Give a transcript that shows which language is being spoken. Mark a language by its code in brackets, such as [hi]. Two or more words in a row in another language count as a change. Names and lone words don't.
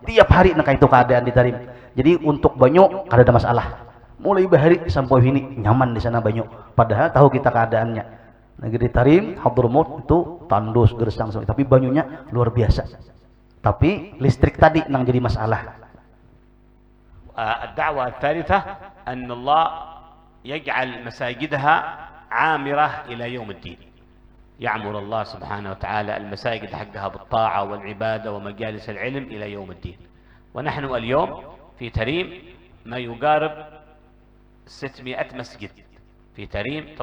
[bjn] Tiap hari nak itu keadaan di Tarim. Jadi untuk banyu kada ada masalah. Mulai bahari sampai ini nyaman di sana banyu. Padahal tahu kita keadaannya. Negeri Tarim, Hadramut itu tandus, gersang, tapi banyunya luar biasa. Tapi listrik tadi nang jadi masalah. [ar] الدعوة الثالثة أن الله يجعل مساجدها عامرة إلى يوم الدين. يعمر الله سبحانه وتعالى المساجد حقها بالطاعة والعبادة ومجالس العلم إلى يوم الدين. ونحن اليوم في تريم ما يقارب 600 مسجد في تريم.